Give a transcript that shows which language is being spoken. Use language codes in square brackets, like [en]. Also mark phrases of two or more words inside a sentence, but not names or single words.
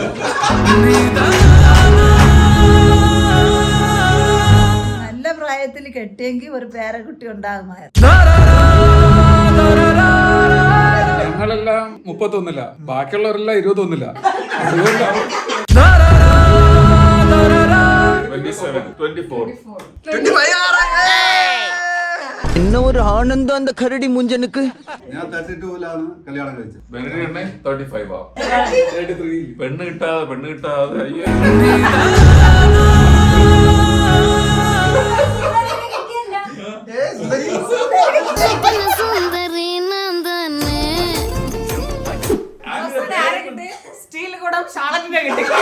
[ml] നല്ല പ്രായത്തിൽ കെട്ടിയെങ്കിൽ ഒരു പേരക്കുട്ടി ഉണ്ടാകുമായിരുന്നു. ഞങ്ങളെല്ലാം 31ല്ല, ബാക്കിയുള്ളവരെല്ലാം 21ല്ല. അതുകൊണ്ടാണ് 24. [ta] என்ன ஒரு ஆனந்தம் அந்த கரடி முஞ்சனுக்கு. [ml] ഞാൻ 32ലാണ് കല്യാണം കഴിച്ചത്. 35 പെണ്ണ് കിട്ടാതെ അയ്യോ. സ്റ്റീൽ കൂടം ഷാളറ്റിനെ കിട്ടി.